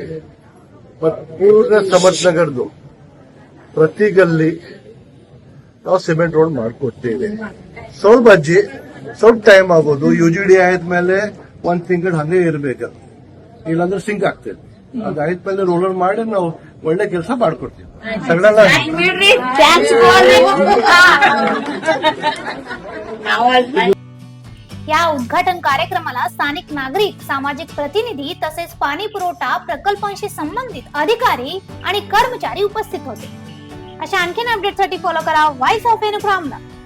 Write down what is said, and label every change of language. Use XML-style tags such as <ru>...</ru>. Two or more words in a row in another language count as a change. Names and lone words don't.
<kn>ಮತ್ತು ಪೂರ್ಣ ಸಮರ್ಥನಗರದು ಪ್ರತಿ ಗಲ್ಲಿ ನಾವು ಸಿಮೆಂಟ್ ರೋಡ್ ಮಾಡ್ಕೊಡ್ತೇವೆ। ಸ್ವಲ್ಪ ಟೈಮ್ ಆಗೋದು, ಯುಜಿಡಿ ಆದ್ಮೇಲೆ 1 ತಿಂಗಳು ಹಂಗೆ ಇರ್ಬೇಕು, ಇಲ್ಲಾಂದ್ರೆ ಸಿಂಕ್ ಆಗ್ತದೆ। ಅದಾದ್ಮೇಲೆ ರೋಲರ್ ಮಾಡಿ ನಾವು ಒಳ್ಳೆ ಕೆಲಸ ಮಾಡ್ಕೊಡ್ತೀವಿ ಸಗಳೆಲ್ಲ।</kn> <mr>या उद्घाटन कार्यक्रमाला स्थानिक नागरिक, सामाजिक प्रतिनिधी तसेच पाणी पुरवठा प्रकल्पांशी संबंधित अधिकारी आणि कर्मचारी उपस्थित होते। अशा आणखीन अपडेटसाठी फॉलो करा व्हॉइस ऑफ एन फ्रॉम</mr>